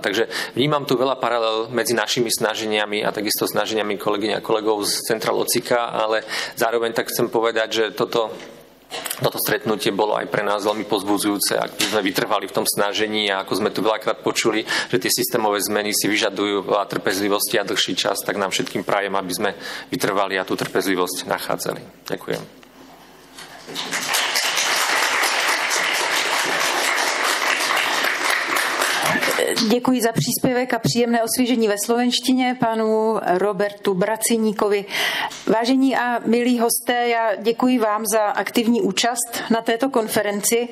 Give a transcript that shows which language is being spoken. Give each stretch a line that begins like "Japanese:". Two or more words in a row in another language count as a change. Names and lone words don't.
Slovak: Takže vnímam tu veľa paralel medzi našimi snaženiami a takisto snaženiami kolegyň a kolegov z Centra LOCIKA, ale zároveň tak chcem povedať, že toto stretnutie bolo aj pre nás veľmi povzbudzujúce, ak sme vytrvali v tom snažení a ako sme tu veľakrát počuli, že tie systémové zmeny si vyžadujú veľa trpezlivosti a dlhší čas, tak nám všetkým prajem, aby sme vytrvali a tú trpezlivosť nachádzali. Ďakujem.
Czech: Děkuji za příspěvek a příjemné osvěžení ve slovenštině panu Robertu Braciníkovi. Vážení a milí hosté, já děkuji vám za aktivní účast na této konferenci.